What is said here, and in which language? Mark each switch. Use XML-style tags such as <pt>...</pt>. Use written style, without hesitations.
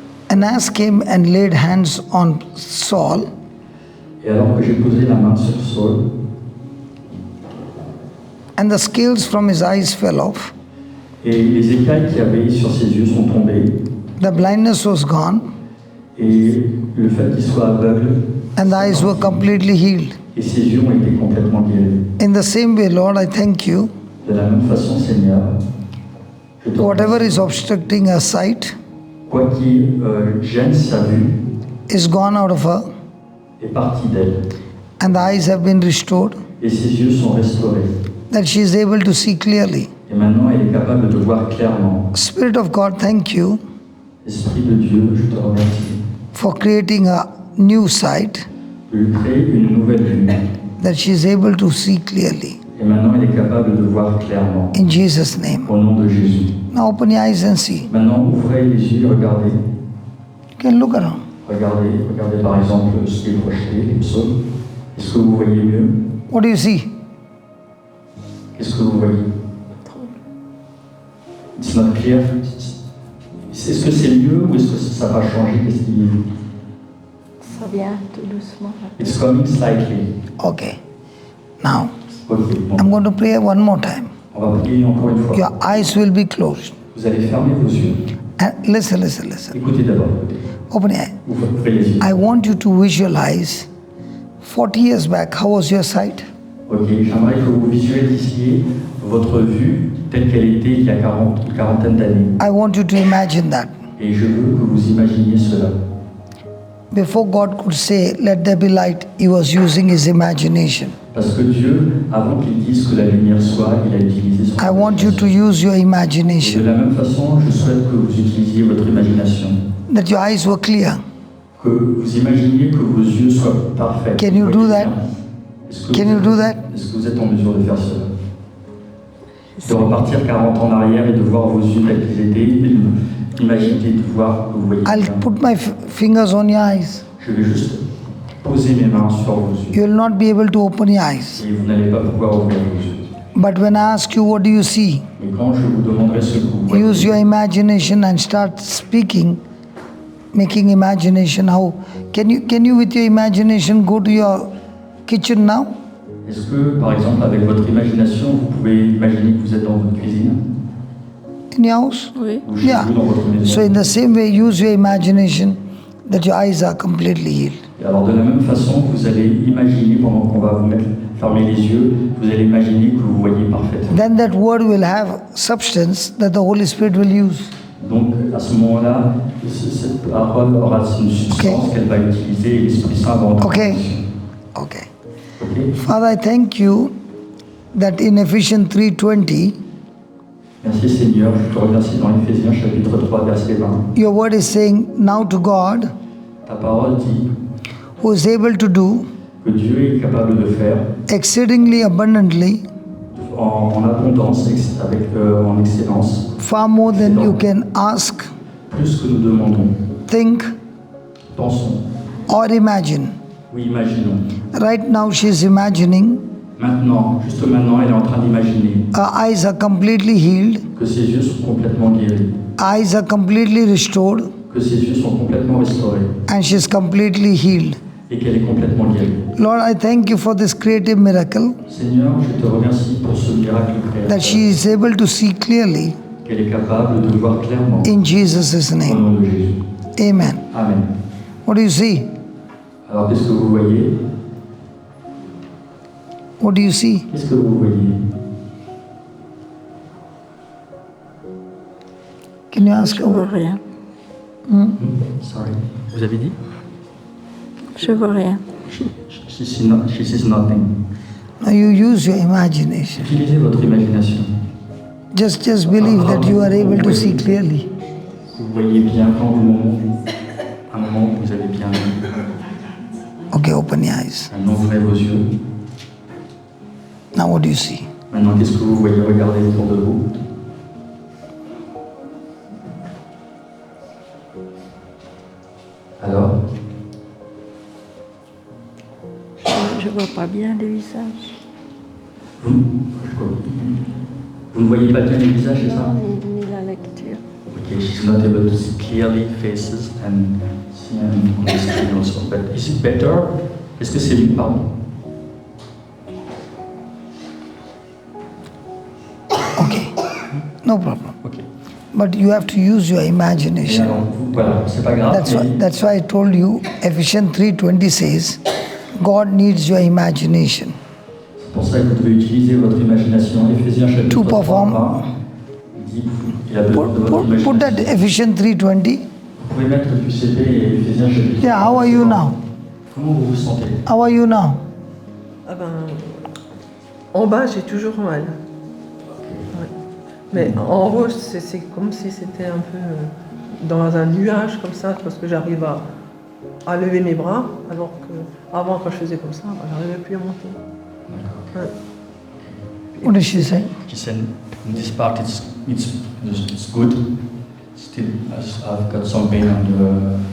<en>Ananias came and laid hands on Saul,</en> <fr>Et alors que j'ai posé la main sur Saul,</fr> <en>and the scales from his eyes fell off.</en> <fr>et les écailles qu'il y avait sur ses yeux sont tombées,</fr> <en>The blindness was gone,</en> <fr>et le fait qu'il soit aveugle,</fr> <en>and the eyes were completely healed.</en> <fr>et ses yeux ont été complètement guéris.</fr> <en>In the same way, Lord, I thank you.</en> <fr>De la même façon, Seigneur, je te</fr> <en>Whatever</en> <fr>remercie.</fr> <en>is obstructing her sight</en> <fr>Quoi qui gêne sa vue</fr> <en>is gone out of her,</en> <fr>est parti d'elle,</fr> <en>and the eyes have been restored,</en> <fr>et ses yeux sont restaurés.</fr> <en>that she is able to see clearly.</en> <fr>Et maintenant, elle est capable de voir clairement.</fr> <en>Spirit of God, thank you</en> <fr>Esprit de Dieu, je te remercie</fr> <en>for creating a new sight,</en> <fr>de lui créer une nouvelle vue.</fr> <en>that she is able to see clearly.</en> <fr>Et maintenant, elle est capable de voir clairement.</fr> <en>In Jesus' name.</en> <fr>Au nom de Jésus.</fr> <en>Now open your eyes and see.</en> <fr>Maintenant, ouvrez les yeux, regardez.</fr> <en>You can look around.</en> <fr>Regardez par exemple ce qui est projeté, les psaumes. Est-ce que vous voyez mieux?</fr> <en>What do you see?</en> <fr>Qu'est-ce que vous voyez?</fr> <en>It's not clear.</en> <fr>Est-ce que c'est mieux ou est-ce que ça va changer? Qu'est-ce qui... Ça vient tout doucement.</fr> <en>It's coming slightly. Okay. Now,</en> <fr>Ok, bon.</fr> <en>I'm going to pray one more time.</en> <fr>On va prier encore une fois.</fr> <en>Your eyes will be closed.</en> <fr>Vous allez fermer vos yeux.</fr> <en>And listen.</en> <fr>Écoutez d'abord.</fr> <en>Open your eye.</en> <fr>Ouvrez les yeux.</fr> <en>I want you to visualize 40 years back. How was your sight?</en> <fr>Ok, j'aimerais que vous visualisiez votre vue telle qu'elle était il y a une quarantaine d'années.</fr> <en>I want you to imagine that.</en> <fr>Et je veux que vous imaginiez cela.</fr> <en>Before God could say, let there be light, he was using his imagination.</en> <fr>Parce que Dieu, avant qu'il dise que la lumière soit, il a utilisé son</fr> <en>I want you to use your</en> <fr>Et de</fr> <en>imagination,</en> <fr>la même façon, je souhaite que vous utilisiez votre imagination.</fr> <en>that your eyes were clear.</en> <fr>Que vous imaginiez que vos yeux soient parfaits.</fr> <en>Can you do that?</en> <fr>Est-ce que</fr> <en>Can you do that?</en> <fr>Est-ce que vous êtes en mesure de faire cela? De repartir 40 ans en arrière et de voir vos yeux tels qu'ils étaient, et d'imaginer de voir que vous voyez</fr> <en>I'll</en> <fr>bien.</fr> <en>put my fingers on your eyes.</en> <fr>Je vais juste poser mes mains sur vos yeux.</fr> <en>You will not be able to open your eyes.</en> <fr>Et vous n'allez pas pouvoir ouvrir vos yeux.</fr> <en>But when I ask you, what do you see?</en> <fr>Mais quand je vous demanderai ce que vous voyez,</fr> <en>Use your imagination and start speaking, making imagination. How can you with your imagination go to your kitchen now?</en> <fr>est-ce que, par exemple, avec votre imagination, vous pouvez imaginer que vous êtes dans votre cuisine</fr> <en>In your house?</en> <fr>Oui. ou chez</fr> <en>Yeah.</en> <fr>vous dans votre maison?</fr> <en>So in the same way, use your imagination that your eyes are completely healed.</en> <fr>Et alors, de la même façon, vous allez imaginer, pendant qu'on va vous mettre fermer les yeux, vous allez imaginer que vous voyez parfaitement.</fr> <en>Then that word will have substance that the Holy Spirit will use.</en> <fr>Donc, à ce moment-là, cette parole aura une substance qu'elle va utiliser et l'Esprit Saint va entrer en</fr> <en>Okay.</en> <fr>action.</fr> <en>Okay.</en> <fr>Ok.</fr> <en>Father, I thank you that in Ephesians 3:20,</en> <fr>Merci Seigneur, je te remercie dans Éphésiens chapitre 3 verset 20.</fr> <en>your word is saying, now to God,</en> <fr>Ta parole dit</fr> <en>who is able to do</en> <fr>que Dieu est capable de faire</fr> <en>exceedingly abundantly,</en> <fr>en abondance, en excellence,</fr> <en>far more than you can ask,</en> <fr>plus que nous demandons,</fr> <en>think,</en> <fr>pensons</fr> <en>or imagine.</en> <fr>ou imaginons.</fr> <en>Right now, she is imagining</en> <fr>Maintenant, juste maintenant, elle est en train d'imaginer</fr> <en>her eyes are completely healed,</en> <fr>que ses yeux sont complètement guéris,</fr> <en>eyes are completely restored,</en> <fr>que ses yeux sont complètement restaurés</fr> <en>and she is completely healed.</en> <fr>et qu'elle est complètement guérie.</fr> <en>Lord, I thank you for this creative miracle</en> <fr>Seigneur, je te remercie pour ce miracle</fr> <en>that she</en> <fr>créateur,</fr> <en>is able to see clearly</en> <fr>qu'elle est capable de voir clairement</fr> <en>in Jesus'</en> <fr>au</fr> <en>name.</en> <fr>nom de Jésus.</fr> <en>Amen.</en> <fr>Amen.</fr> <en>What do you see?</en> <fr>Alors, qu'est-ce que vous voyez?</fr> <en>What do you see?</en> <fr>Qu'est-ce que vous voyez?</fr> <en>Can you ask</en> <fr>Je vois</fr> <en>her?</en> <fr>rien.</fr> <en>Sorry.</en> <fr>Vous avez dit? Je vois rien.</fr> <en>She sees nothing. Now you use your imagination.</en> <fr>Utilisez votre imagination.</fr> <en>Just believe that you are able to see clearly.</en> <fr>Vous voyez bien quand un moment où vous avez bien vu.</fr> <en>Okay, open your eyes.</en> <fr>Maintenant, ouvrez vos yeux.</fr> <en>Now what do you see?</en> <fr>Maintenant, qu'est-ce que vous voyez? Regardez autour de vous. Alors, Je vois pas bien les visages. vous ne voyez pas bien les visages, c'est ça? Ni la lecture.</fr> <en>Okay, she's not able to see clearly faces and see and understand also. But is it better?</en> <fr>Est-ce que c'est mieux? Pardon.</fr> <en>Okay, no problem.</en> <fr>Ok.</fr> <en>But you have to use your</en> <fr>Et</fr> <en>imagination.</en> <fr>alors, voilà, c'est pas grave.</fr> <en>That's why I told you Ephesians 3:20 says, God needs your imagination.</en> <fr>C'est pour ça que vous devez utiliser votre imagination. Éphésiens chapitre</fr> <en>To</en> <fr>3,</fr> <en>perform.</en> <fr>20, il dit il a besoin de votre</fr> <en>Put</en> <fr>imagination.</fr> <en>that Ephesians 3:20.</en> <fr>Vous pouvez mettre le QCP et Éphésiens chapitre 3.</fr> <en>Yeah, how are you now?</en> <fr>Comment vous vous sentez?</fr> <en>How are you now?</en> <fr>Ah ben, en bas, j'ai toujours mal. Ouais. Mais en haut, c'est comme si c'était un peu dans un nuage comme ça, parce que j'arrive à lever mes bras, alors que avant, quand je faisais comme ça, ben, j'arrivais plus à monter. Ouais.</fr> <en>What did she say? She said, in this part it's good. Still, I've got some pain on</en>